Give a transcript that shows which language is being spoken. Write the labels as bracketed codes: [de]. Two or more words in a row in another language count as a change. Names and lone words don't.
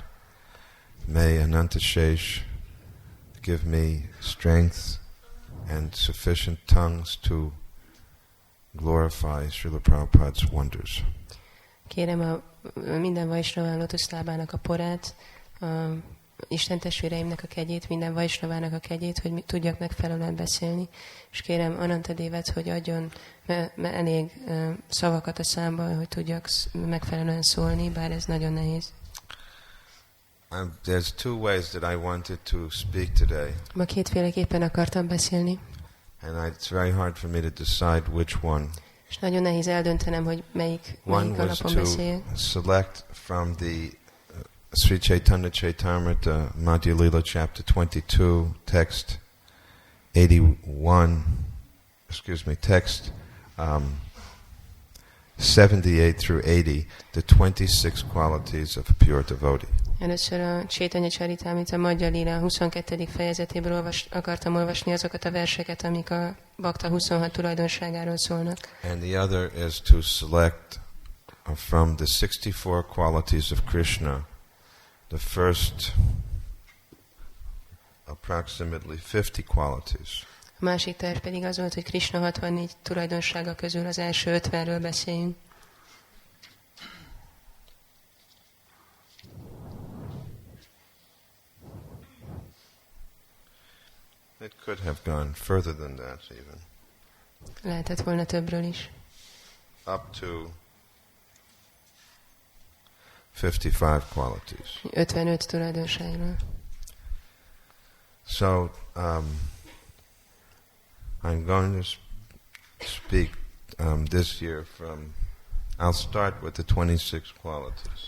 [en] May Ananta Shesh give me strength and sufficient tongues to glorify Srila Prabhupada's wonders. [hu] Kérem a minden Vaisnava lotuszlábának a porát, a Isten testvéreimnek a kegyét, minden Vaisnavának a kegyét, hogy tudjak megfelelően beszélni, és kérem Anantadévet, hogy adjon elég szavakat a számba, hogy tudjak megfelelően szólni, bár ez nagyon nehéz. [en] There's two ways that I wanted to speak today. [hu] Ma kétféleképpen akartam beszélni. [en] And it's very hard for me to decide which one. [hu] És nagyon nehéz eldöntenem, hogy melyik [en] One was [hu] alapon [en] to [hu] beszéljek. [en] select from the Sri Chaitanya Charitamrita Madhya Lila chapter 22, text 78 through 80, the 26 qualities of a pure devotee. [hu] Először a Chaitanya Charitamrita Madhya Lila 22. fejezetéből akartam olvasni azokat a verseket, amik a Bakta 26 tulajdonságáról szólnak. [en] And the other is to select from the 64 qualities of Krishna, the first approximately 50 qualities. [hu] A másik terv pedig az volt, hogy Krishna 64 tulajdonsága közül az első 50-ről beszéljünk. [en] It could have gone further than that even. [hu] Lehetett volna többről is. [en] Up to 55 qualities. [hu] 55 tulajdonságról. [en] So, I'm going to speak this year from, I'll start with the 26 qualities.